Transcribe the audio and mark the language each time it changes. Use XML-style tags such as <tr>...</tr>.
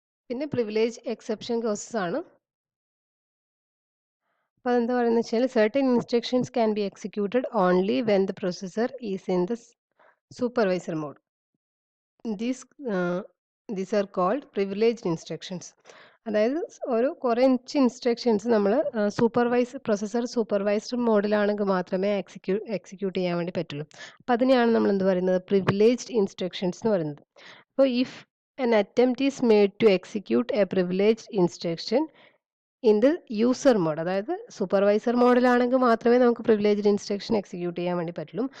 <ml>പിന്നെ privilege exception cases ആണ്. അപ്പോൾ അതെന്താ പറയുന്നത് വെച്ചാൽ</ml> <en>Certain instructions can be executed only when the processor is in the supervisor mode. These are called privileged instructions.</en> <ml>അതായത് കുറച്ച് ഇൻസ്ട്രക്ഷൻസ് നമ്മൾ പ്രൊസസ്സർ സൂപ്പർവൈസ്ഡ് മോഡിലാണെങ്കിൽ മാത്രമേ എക്സിക്യൂട്ട് ചെയ്യാൻ വേണ്ടി പറ്റുള്ളൂ. അപ്പോൾ അതിനെയാണ് നമ്മൾ എന്ത് പറയുന്നത്, പ്രിവിലേജ്ഡ് ഇൻസ്ട്രക്ഷൻസ് എന്ന് പറയുന്നത്.</ml> <en>അപ്പോൾ if an attempt is made to execute a privileged instruction in the user mode,</en> <ml>അതായത് സൂപ്പർവൈസർ മോഡിലാണെങ്കിൽ മാത്രമേ നമുക്ക് പ്രിവിലേജ്ഡ് ഇൻസ്ട്രക്ഷൻ എക്സിക്യൂട്ട് ചെയ്യാൻ വേണ്ടി പറ്റുള്ളൂ.</ml>